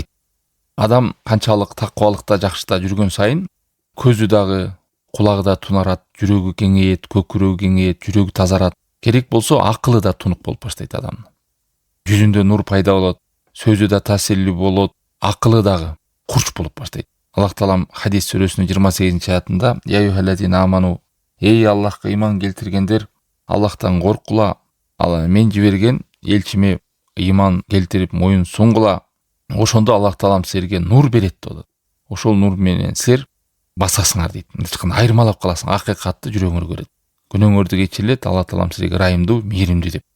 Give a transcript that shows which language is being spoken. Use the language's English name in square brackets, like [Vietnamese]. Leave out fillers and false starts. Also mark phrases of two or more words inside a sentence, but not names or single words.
[Kyrgyz] Адам канчалык такыбалыкта жакшыта жүргөн сайын, көзү дагы, кулагы да тунарат, жүрөгү кеңейет, көкүрөгү кеңейет, жүрөгү тазарат. Керек болсо акылы да тунук болуп баштайт адамдын. Жүзүндө нур пайда болот, сөзү да таасирлүү болот, акылы дагы курч болуп баштайт. Аллах Таалам Хадис сүрөсүнүн 28-аятында: [Arabic] «يا أيها الذين آمنوا», [Kyrgyz] эй Аллахка ыйман келтиргендер, Аллахтан коркула, ал мен жиберген элчиме ыйман келтирип моюн сунгула. Ошондо Аллах Таалам силерге нур берет деп. Ошол нур менен силер басасыңар дейт. Мындайча айырмалап каласың, акыйкатты жүрөгүңөр көрөт. Күнөөңөрдү кечирилет, Аллах Таалам силерге райымдуу, мээримдүү деп.